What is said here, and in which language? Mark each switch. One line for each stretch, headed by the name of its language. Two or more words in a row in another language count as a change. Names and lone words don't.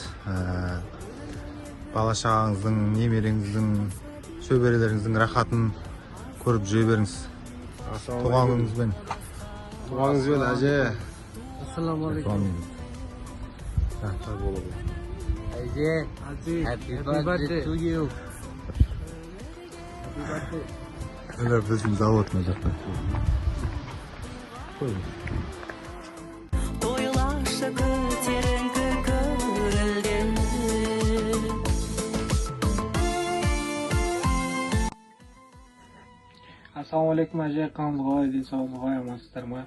Kazakh: Бала шағаңыздың, немереңіздің, шөберелеріңіздің рахатын көріп жүре беріңіз. Туған күніңізбен. Туған күніңізбен, әже. Ассалаумағалейкум. Әже,
English: happy birthday to you.
Turkish: Öyle bizim zavod mu zaten?
Kazakh: Тойлашы көтеріңкі көңілден. Ассалаумағалейкум әже, қалыңыз қалай, денсаулығыңыз қалай, амансыздар ма?